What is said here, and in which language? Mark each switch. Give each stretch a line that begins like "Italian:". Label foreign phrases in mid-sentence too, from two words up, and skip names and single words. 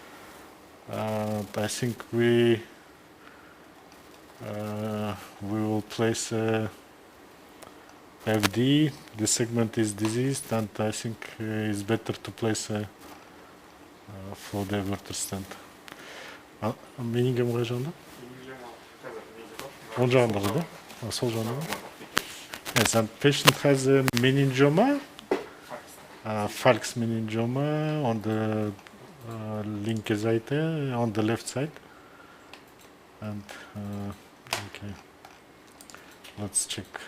English: I think we will place FD. The segment is diseased, and I think it's better to place a flow diverter stent.
Kazakh: Менің кем қай жағында? Оң жағында ғой, да? Сол жағында ғой?
English: Yes, and patient has a meningioma, falx meningioma on the
German: linker Seite,
English: on the left side. And okay, let's check.